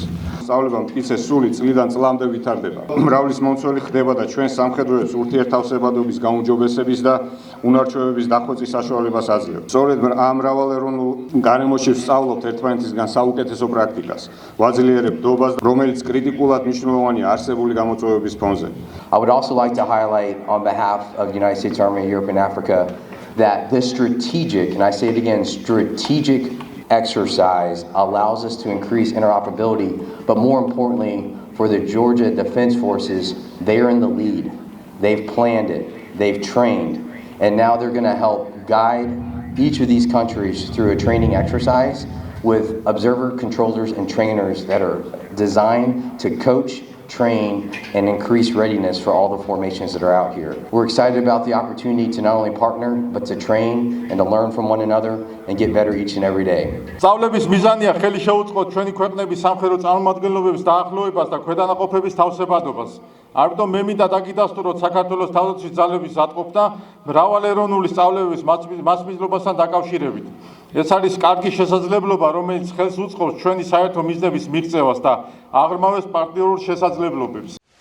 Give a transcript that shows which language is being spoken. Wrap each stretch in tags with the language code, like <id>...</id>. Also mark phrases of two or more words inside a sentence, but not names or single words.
<ka>სწავლება მტკიცეს სული წლიდან წლამდე ვითარდება. მრავლის მომცველი ხდება და ჩვენ სამხედროებს ურთიერთთავსებადობის გაუმჯობესების და უნარჩვევების დახვეწის საშუალებას აძლევს. სწორედ ამ მრავალეროვნულ გარემოში ვსწავლობთ ერთმანეთისგან საუკეთესო პრაქტიკას. ვაძლიერებთ დობას, რომელიც კრიტიკულად მნიშვნელოვანია არსებული გამოწვევების ფონზე.</ka> <en>I would also like to highlight on behalf of the United States Army of Europe and Africa that this strategic, and I say it again, strategic exercise allows us to increase interoperability, but more importantly, for the Georgia Defense Forces, they are in the lead. They've planned it, they've trained, and now they're going to help guide each of these countries through a training exercise with observer controllers and trainers that are designed to coach, train, and increase readiness for all the formations that are out here. We're excited about the opportunity to not only partner, but to train and to learn from one another and get better each and every day.</en> <ka>სწავლების მიზანია ხელი შეუწყოთ ჩვენი ქვეყნების სამხედრო წარმომადგენლობების დაახლოებას და ქვედანაყოფების თავსებადობას. ამიტომ მე მინდა დაგიდასტუროთ საქართველოს თავდაცვის ძალების ატყოფნა მრავალეროვნული სწავლების მასპინძლობასთან დაკავშირებით. ეს არის კარგი შესაძლებლობა, რომელიც ხელს უწყობს ჩვენი საერთო მიზნების მიღწევას და აღრმავებს პარტნიორულ შესაძლებლობებს.</ka>